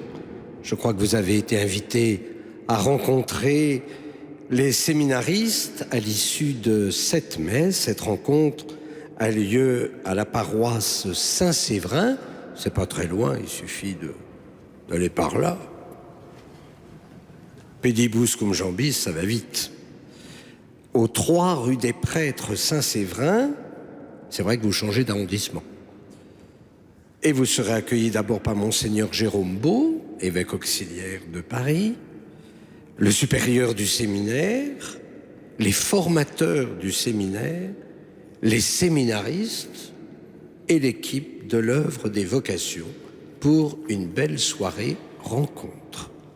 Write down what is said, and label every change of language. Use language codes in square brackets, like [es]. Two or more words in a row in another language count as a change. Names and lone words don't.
[fr] Je crois que vous avez été invités à rencontrer les séminaristes à l'issue de cette messe. Cette rencontre a lieu à la paroisse Saint-Séverin. C'est pas très loin, il suffit d'aller par là. Pédibus cum jambis, ça va vite. Au 3 rue des Prêtres Saint-Séverin, c'est vrai que vous changez d'arrondissement. Et vous serez accueillis d'abord par Monseigneur Jérôme Beau, évêque auxiliaire de Paris, le supérieur du séminaire, les formateurs du séminaire, les séminaristes et l'équipe de l'œuvre des vocations pour une belle soirée rencontre.